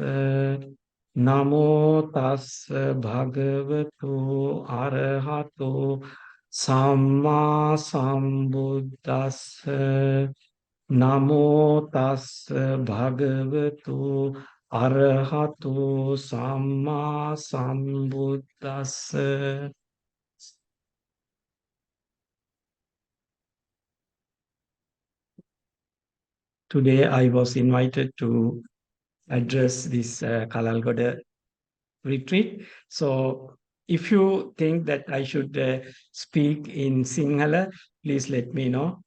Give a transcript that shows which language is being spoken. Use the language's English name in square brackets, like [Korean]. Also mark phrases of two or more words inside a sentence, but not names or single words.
[Pali] නමෝ තස්ස භගවතු අරහතෝ සම්මා සම්බුද්දස්ස. නමෝ තස්ස භගවතු අරහතෝ සම්මා සම්බුද්දස්ස. [English] Today I was invited to address this Kalalgoda retreat. So if you think that I should speak in Sinhala, please let me know.